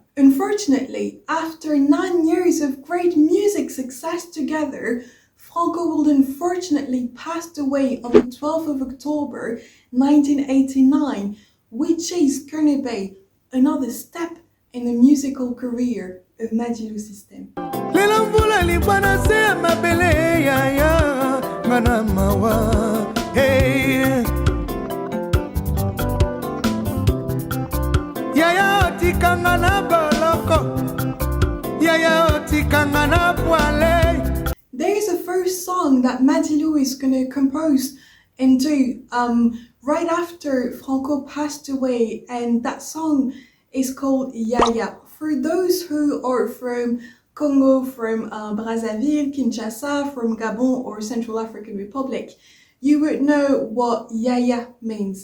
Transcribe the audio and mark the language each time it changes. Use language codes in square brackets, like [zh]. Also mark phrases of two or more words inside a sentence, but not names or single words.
[en] Unfortunately, after 9 years of great music success together, Franco will unfortunately passed away on the 12th of October 1989, which is going to be another step in the musical career of Madilu System. [ln] Lelo mvula libwana se mabele ya ya ngana mawa hey ya ya otikanga na boloko ya ya otikanga na poale. [en] There is a first song that Madilu is going to compose and do right after Franco passed away, and that song is called Yaya. For those who are from Congo, from Brazzaville, Kinshasa, from Gabon or Central African Republic, you would know what Yaya means.